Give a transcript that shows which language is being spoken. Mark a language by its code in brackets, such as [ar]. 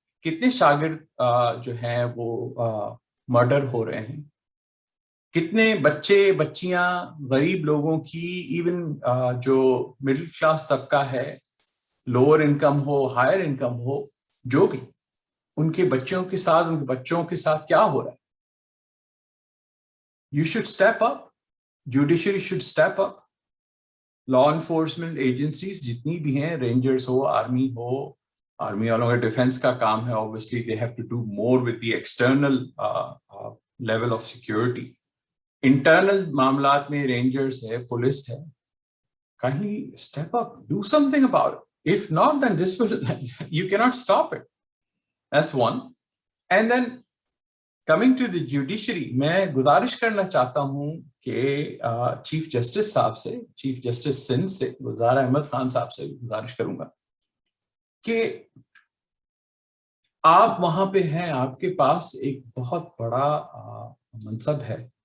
[ur] کتنے شاگرد جو ہیں وہ مرڈر ہو رہے ہیں, کتنے بچے بچیاں غریب لوگوں کی, ایون جو مڈل کلاس طبقہ ہے, لوور انکم ہو, ہائر انکم ہو, جو بھی, ان کے بچوں کے ساتھ کیا ہو رہا ہے. [en] You should step up. Judiciary should step up. Law enforcement agencies [ur] جتنی بھی ہیں, رینجرز ہو, آرمی ہو, آرمی والوں کا ڈیفینس کا کام ہے, [en] obviously they have to do more with the external level of security. [ur] Internal معاملات میں رینجرز ہے, پولیس ہے, کہیں [en] step up, do something about it. If not, then you cannot stop it. That's one. And then coming to the judiciary, [ur] میں گزارش کرنا چاہتا ہوں کہ چیف جسٹس صاحب سے, چیف جسٹس سندھ سے گلزار احمد خان صاحب سے گزارش کروں گا کہ آپ وہاں پہ ہیں, آپ کے پاس ایک بہت بڑا منصب ہے.